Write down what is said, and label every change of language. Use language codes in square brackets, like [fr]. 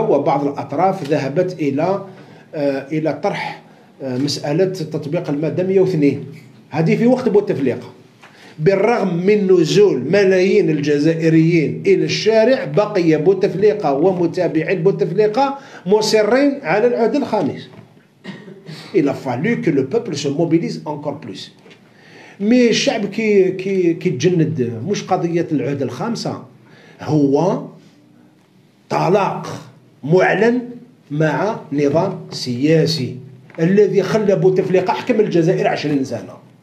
[ar] وبعض الأطراف ذهبت إلى طرح مسألة تطبيق المادة 102. هذه في وقت بوتفليقة. بالرغم من نزول ملايين الجزائريين إلى الشارع، بقي بوتفليقة ومتابعين بوتفليقة مصرين على العهد الخامس. [fr] Il a fallu que le peuple se mobilise encore plus. [ar] مي الشعب كي تجند مش قضية العهد الخامسة، هو طلاق معلن مع نظام سياسي الذي خلى بوتفليقة حكم الجزائر 20 سنة.